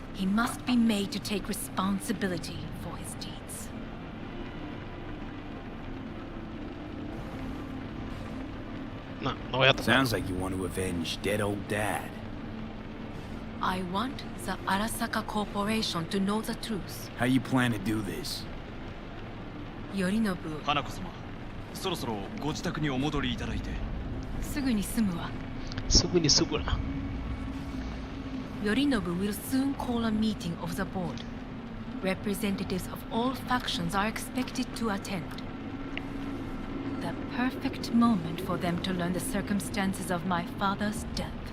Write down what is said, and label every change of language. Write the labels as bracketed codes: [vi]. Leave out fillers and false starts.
[en] He must be made to take responsibility for his deeds. [es] No, no voy a tocar. [en] Sounds like you want to avenge dead old dad. I want the Arasaka Corporation to know the truth. How you plan to do this? Yorinobu, [ja] 花子様、そろそろご自宅にお戻りいただいて。すぐに済むわ。すぐにすぐな。 [en] Yorinobu will soon call a meeting of the board. Representatives of all factions are expected to attend. The perfect moment for them to learn the circumstances of my father's death.